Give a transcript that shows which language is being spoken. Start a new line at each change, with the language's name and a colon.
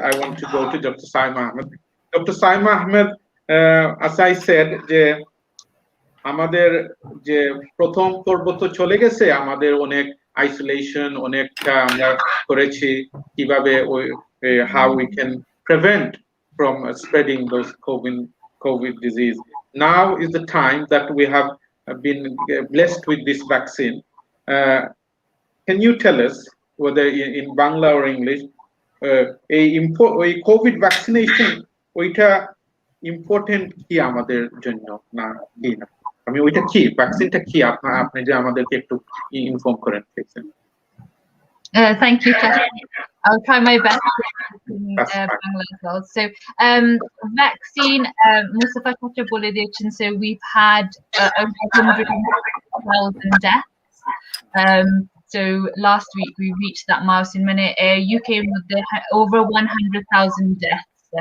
English: I want to go to doctor Saima Ahmed. Doctor Saima Ahmed, as I said,
Bangla: যে আমাদের যে প্রথম পর্ব তো চলে গেছে, আমাদের অনেক আইসোলেশন অনেকটা আমরা করেছি কিভাবে
English: how we can prevent from spreading those COVID disease. Now is the time that we have been blessed with this vaccine. Can you tell us whether in Bangla or English a COVID vaccination
Bangla: ওইটা important কি আমাদের জন্য না কি না? আমি ওইটা কি ভ্যাকসিনটা কি আপনি যে আমাদেরকে একটু ইনফর্ম করেন please.
English: Thank you, Chacha. I'll try my best in Bangla as well. So, vaccine, Mustafa Chacha
Bangla: bole diyechen,
English: so we've had over 100,000 deaths. So last week we reached that milestone. UK with over 100,000 deaths.